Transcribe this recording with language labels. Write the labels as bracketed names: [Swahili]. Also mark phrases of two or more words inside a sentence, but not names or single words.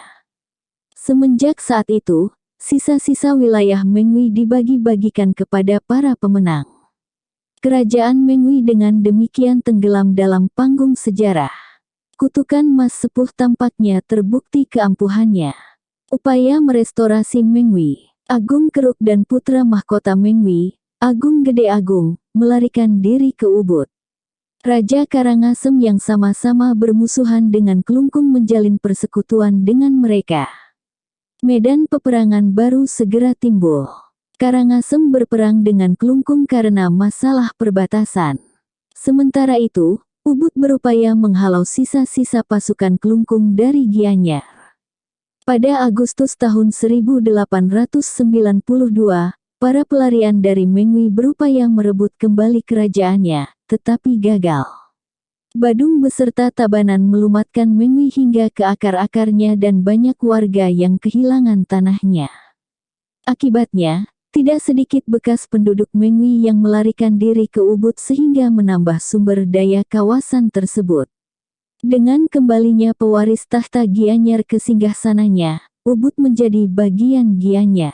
[Indonesian] Semenjak saat itu, sisa-sisa wilayah Mengwi dibagi-bagikan kepada para pemenang. Kerajaan Mengwi dengan demikian tenggelam dalam panggung sejarah. Kutukan Mas Sepuh tampaknya terbukti keampuhannya. Upaya merestorasi Mengwi. Agung Keruk dan putra mahkota Mengwi, Agung Gede Agung, melarikan diri ke Ubud. Raja Karangasem yang sama-sama bermusuhan dengan Klungkung menjalin persekutuan dengan mereka. Medan peperangan baru segera timbul. Karangasem berperang dengan Klungkung karena masalah perbatasan. Sementara itu, Ubud berupaya menghalau sisa-sisa pasukan Klungkung dari Gianyar. Pada Agustus tahun 1892, para pelarian dari Mengwi berupaya merebut kembali kerajaannya, tetapi gagal. Badung beserta Tabanan melumatkan Mengwi hingga ke akar-akarnya dan banyak warga yang kehilangan tanahnya. Akibatnya, tidak sedikit bekas penduduk Mengwi yang melarikan diri ke Ubud sehingga menambah sumber daya kawasan tersebut. Dengan kembalinya pewaris tahta Gianyar ke singgasananya, Ubud menjadi bagian Gianyar.